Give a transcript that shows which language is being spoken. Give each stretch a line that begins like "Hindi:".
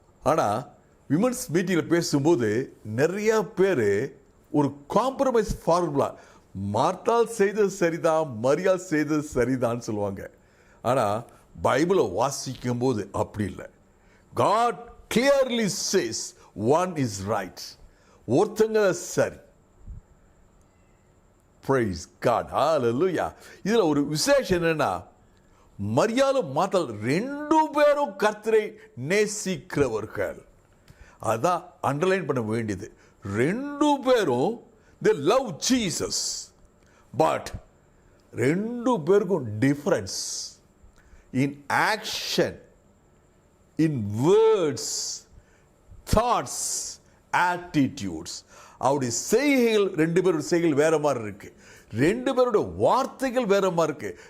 Tamil: ஆனால் விமன்ஸ் மீட்டிங்கில் பேசும்போது நிறையா பேர் ஒரு காம்ப்ரமைஸ் ஃபார்முலா, மார்த்தால் செய்தது சரிதான், மரியாள் செய்தது சரிதான்னு சொல்லுவாங்க. ஆனால் பைபிளை வாசிக்கும் போது அப்படி இல்லை.
English: God clearly says one is right.
Tamil: ஒருத்தங்க சரி.
English: Praise God. Hallelujah.
Tamil: இதில் ஒரு விசேஷம் என்னன்னா, மரியாளும் மார்த்தாள் 2 பேரும் கர்த்தரை நேசிக்கிறவர்கள். அதான் அண்டர்லைன் பண்ண வேண்டியது. 2 பேரும்
English: they love Jesus.
Tamil: பட் 2 பேருக்கும் difference in action, in words, thoughts, attitudes. அவருடைய செய்கைகள், 2 பேருடைய செய்கைகள் வேற மாதிரி இருக்கு. 2 பேருடைய வார்த்தைகள் வேற மாதிரி இருக்கு.